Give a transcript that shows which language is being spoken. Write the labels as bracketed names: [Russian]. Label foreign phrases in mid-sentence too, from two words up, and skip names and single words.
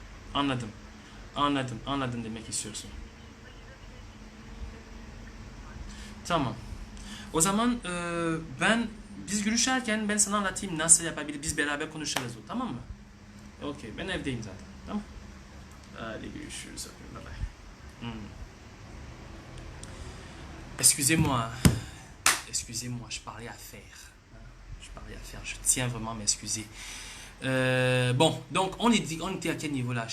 [Turkish] Anladım. Anladım. Anladım demek istiyorsun. Tamam. O zaman biz görüşürken ben sana anlatayım nasıl yapabilir. Biz beraber konuşuruz o, tamam mı? Okey, ben evdeyim zaten. Tamam. [English] Allez, görüşürüz. Okay, bye bye. Hmm. [French] Excusez-moi. Excusez-moi, je parlais à faire. Je parlais à faire. Je tiens vraiment à m'excuser. Bon, donc on était à quel niveau là?